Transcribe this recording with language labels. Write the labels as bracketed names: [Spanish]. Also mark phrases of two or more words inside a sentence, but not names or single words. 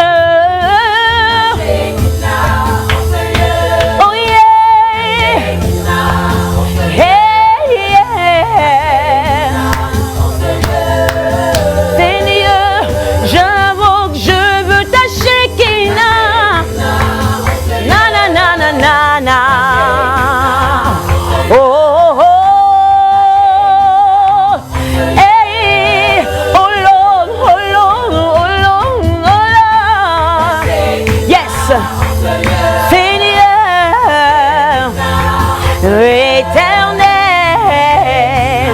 [English] Oh yeah, hey, yeah. [French] Seigneur, j'invoque, je veux ta Shekinah. Na na na na na na. Oh, oh, oh. [English] Hey, oh Lord, oh Lord, oh Lord, oh Lord. Yes, [French] Seigneur, éternel.